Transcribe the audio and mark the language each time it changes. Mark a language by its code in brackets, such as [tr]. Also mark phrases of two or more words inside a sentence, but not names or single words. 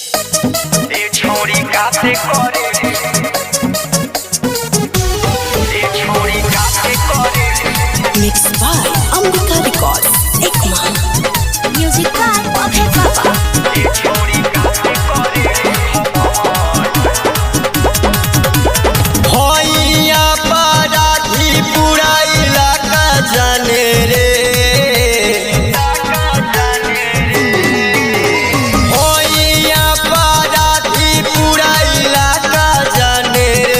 [hi] ए छोरी काते करे ए छोरी काते करे [en] Mixed by Ambika Records. Ekman. Music by Abhay Baba. [hi] ए छोरी काते करे भैया पराठी पूरा इलाका जाने रे। भैया पराठी पूरा इलाका जाने रे।